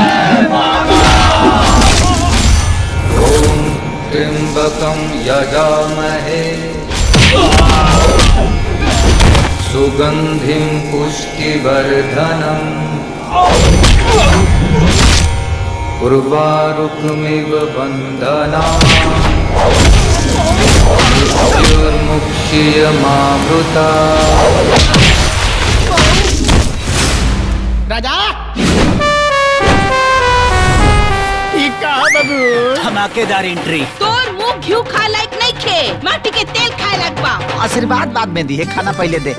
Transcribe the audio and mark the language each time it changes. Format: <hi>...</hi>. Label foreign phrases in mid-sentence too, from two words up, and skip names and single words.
<sa>ओम त्र्यंबकं यजामहे सुगंधिं पुष्टिवर्धनम् उर्वारुकमिव बन्धनान् मृत्युर्मुक्षीयमामृता।</sa> <bho>राजा बाबू धमाकेदार एंट्री। तोर मुंह घी खा लायक नहीं खे, माटी के तेल खाए लायक बा। आशीर्वाद बाद में दी है, खाना पहले दे।</bho>